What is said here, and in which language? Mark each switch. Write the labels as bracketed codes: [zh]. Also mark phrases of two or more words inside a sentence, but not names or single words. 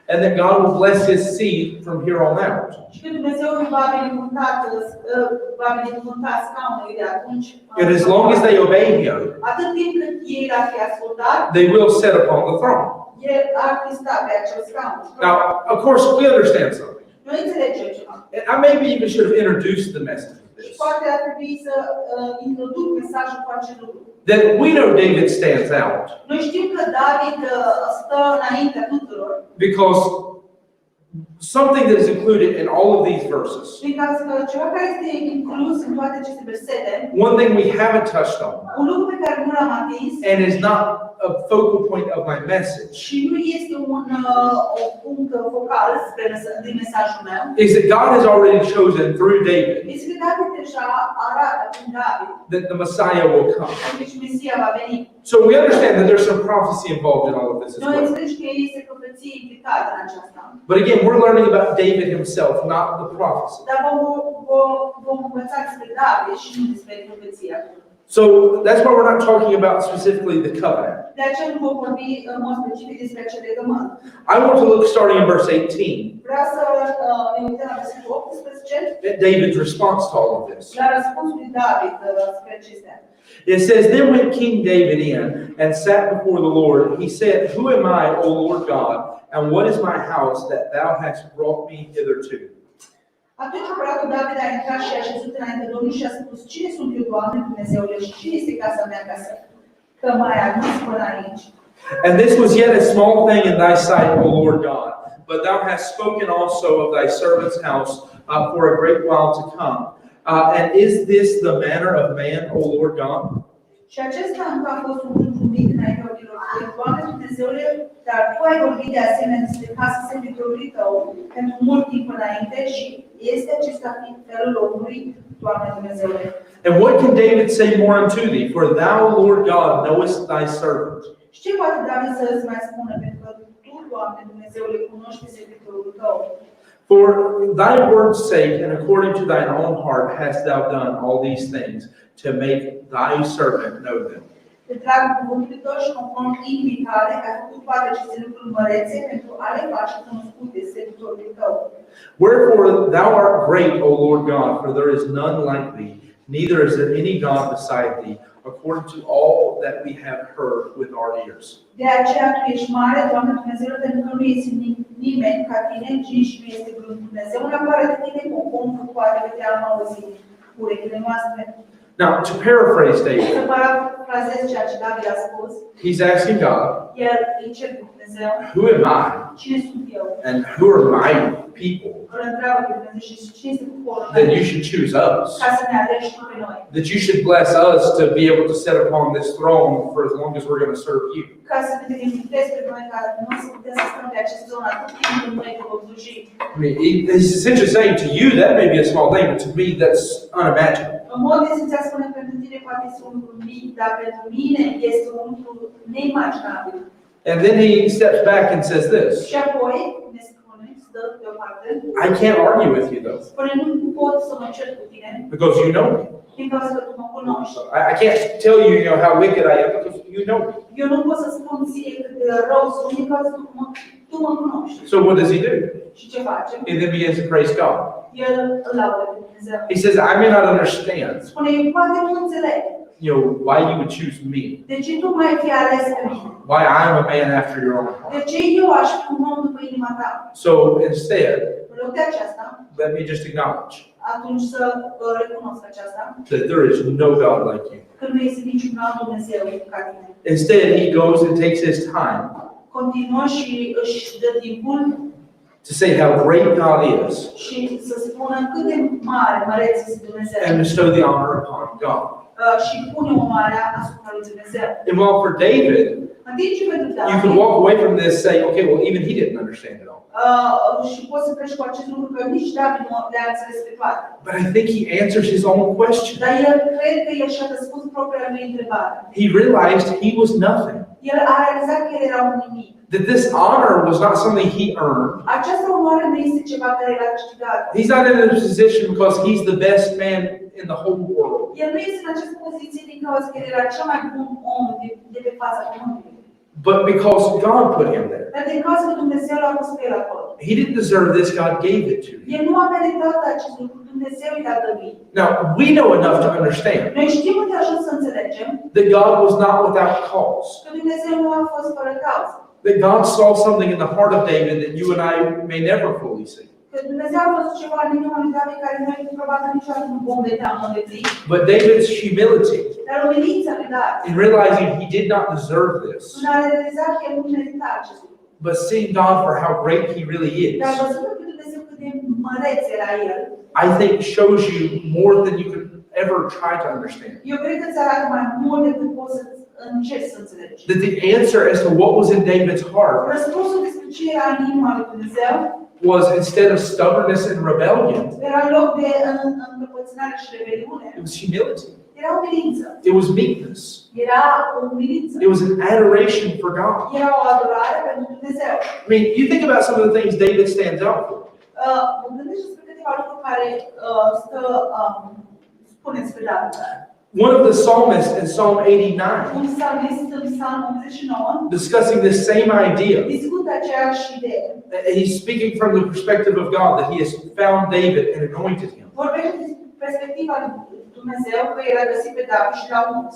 [en] and that God will bless his seed from here on out. [ro] Și că Dumnezeu îi va binecuvânta scaunul de atunci. [en] And as long as they obey him, [ro] Atât timp cât ei l-ar fi ascultat, [en] they will sit upon the throne. [ro] el ar fi stat pe acel scaun. [en] Now, of course, we understand something. [ro] Noi înțelegem ceva. [en] And I maybe even should have introduced the message of [ro] Și [en] this. [ro] poate ar trebui să introduc mesajul cu acest lucru. [en] That we know David stands out [ro] Noi știm că David stă înaintea tuturor, [en] because something that is included in all of these verses, [ro] din cauza că ceva care este inclus în toate aceste versete, [en] one thing we haven't touched on, [ro] un lucru pe care nu l-am atins [en] and is not a focal point of my message, [ro] și nu este o punct focal din mesajul meu, [en] is that God has already chosen through David [ro] este că David deja arată prin David, [en] that the Messiah will come. [ro] deci Mesia va veni. [en] So we understand that there's some prophecy involved in all of this as [ro] Noi [en] well. [ro] înțelegem că este profeție implicată în aceasta. [en] But again, we're learning about David himself, not the prophecy. [ro] Dar vom învăța despre David și nu despre profeția. [en] So that's why we're not talking about specifically the covenant. [ro] De aceea nu vom vorbi în mod specific despre acel legământ. [en] I want to look starting in verse 18 [ro] Vreau să ne uităm la versetul 18, [en] at David's response to all of this. [ro] la răspunsul lui David spre acestea. [en] It says, Then went King David in and sat before the Lord. He said, Who am I, O Lord God, and what is my house that thou hast brought me hitherto? [ro] Atunci împăratul David a intrat și a așezut înainte Domnului și a spus, Cine sunt eu, Doamne, Dumnezeule, și cine este casa mea că m-ai adus până aici? [en] And this was yet a small thing in thy sight, O Lord God, but thou hast spoken also of thy servant's house for a great while to come. And is this the manner of man, O Lord God? [ro] Și acesta încă a fost un lucru mic înaintea ochilor tăi, Doamne Dumnezeule, dar Tu ai vorbit de asemenea despre casa servitorului Tău pentru mult timp înainte și este acesta felul omului, Doamne Dumnezeule. [en] And what can David say more unto thee? For thou, Lord God, knowest thy servant. [ro] Și ce poate David să îți mai spună? Pentru că Tu, Doamne Dumnezeule, cunoști servitorul Tău. [en] For thy word's sake and according to thine own heart hast thou done all these things to make thy servant know them. [ro] Te trag cuvântul Tău și conform inimii Tale, ai făcut toate aceste lucruri mărețe pentru a le face cunoscute servitorului Tău. [en] Wherefore thou art great, O Lord God, for there is none like thee, neither is there any God beside thee, according to all that we have heard with our ears. [ro] De aceea Tu ești mare, Doamne Dumnezeule, pentru că nu este nimeni ca Tine, nici nu este vreun Dumnezeu în afară de Tine, conform cu toate pe care am auzit cu urechile noastre. [en] Now, to paraphrase David, [ro] Să parafrazez ceea ce David a spus, [en] he's asking God, [ro] el îi cer cu Dumnezeu, [en] Who am I? [ro] cine sunt eu? [en] And who are my people? [ro] Îl întreabă pe Dumnezeu și cine este poporul [en] That [ro] meu? [en] you should choose us. [ro] Ca să ne alegi Tu pe noi. [en] That you should bless us to be able to sit upon this throne for as long as we're going to serve you. [ro] Ca să ne binecuvântezi pe noi, ca noi să putem să stăm pe acest zonă atât timp cât noi te vom sluji. [en] I mean, it's essentially saying to you that may be a small thing, but to me that's unimaginable. [ro] În mod esențial spune pentru tine poate este un lucru mic, dar pentru mine este un lucru neimaginabil. [en] And then he steps back and says this, [ro] Și apoi ne spune, stă deoparte, [en] I can't argue with you though, [ro] spune nu pot să mă cer cu tine, [en] because you know me. [ro] din cauza că tu mă cunoști. [en] I can't tell you, how wicked I am, because you know me. [ro] Eu nu pot să spun ție cât de rău sunt, din cauza că tu mă cunoști. [en] So what does he do? [ro] Și ce face? [en] He then begins to praise God. [ro] El îl laudă pe Dumnezeu. [en] He says, I may not understand, [ro] Spune, eu poate nu înțeleg. [en] why you would choose me, [ro] De ce tu mai fi ales pe mine? [en] why I'm a man after your own [ro] De [en] heart. [ro] ce eu aș fi un om după inima ta? [en] So instead, [ro] În loc de aceasta, [en] let me just acknowledge [ro] atunci să recunosc aceasta, [en] that there is no God like you. [ro] că nu este niciun alt Dumnezeu ca tine. [en] Instead, he goes and takes his time [ro] Continuă și își dă timpul [en] to say how great God is [ro] și să spună cât de mare, măreț este Dumnezeu. [en] and bestow the honor upon God. [ro] Și pune onoarea asupra lui Dumnezeu. [en] And while for David, [ro] În timp ce pentru [en] you could [ro] David, [en] walk away from this saying, okay, well, even he didn't understand it all. [ro] și poți să pleci cu acest lucru că nici David nu le-a înțeles pe toate. [en] But I think he answers his own question. [ro] Dar el cred că el și-a răspuns propria lui întrebare. [en] He realized he was nothing. [ro] El a realizat că el era un nimic. [en] That this honor was not something he earned. [ro] Această onoare nu este ceva care l-a câștigat. [en] He's not in a position because he's the best man in the whole world. [ro] El nu este în această poziție din cauza că el era cel mai bun om de pe fața pământului. [en] but because God put him there. [ro] Dar din cauza că Dumnezeu l-a pus pe el acolo. [en] He didn't deserve this, God gave it to him. [ro] El nu a meritat acest lucru, Dumnezeu i-a dăruit. [en] Now, we know enough to understand [ro] Noi știm de ajuns să înțelegem [en] that God was not without cause. [ro] că Dumnezeu nu a fost fără cauză. [en] That God saw something in the heart of David that you and I may never fully see. [ro] Că Dumnezeu a văzut ceva în inima lui David care noi probabil niciodată nu vom vedea în mod deplin. [en] But David's humility [ro] Dar umilința lui David, [en] in realizing he did not deserve this, [ro] în a realiza că el nu merita acest lucru. [en] but seeing God for how great he really [ro] Dar [en] is, [ro] văzând pe Dumnezeu cât de măreț era el, [en] I think shows you more than you could ever try to understand. [ro] eu cred că îți arată mai mult decât poți să încerci să înțelegi. [en] That the answer as to what was in David's heart [ro] Răspunsul despre ce era în inima lui Dumnezeu [en] was, instead of stubbornness and rebellion, [ro] era în loc de încăpățânare și rebeliune. [en] it was humility. [ro] Era umilință. [en] It was meekness. [ro] Era o umilință. [en] It was an adoration for God. [ro] Era o adorare pentru Dumnezeu. [en] I mean, you think about some of the things David stands out for. [ro] Mă gândesc despre câteva lucruri care spuneți pe David. [en] One of the psalmists in Psalm 89, [ro] Un psalmist în Psalm 89 [en] discussing this same idea. [ro] discută aceeași idee. [en] He's speaking from the perspective of God, that he has found David and anointed him. [ro] Vorbește din perspectiva lui Dumnezeu că el a găsit pe David și l-a uns.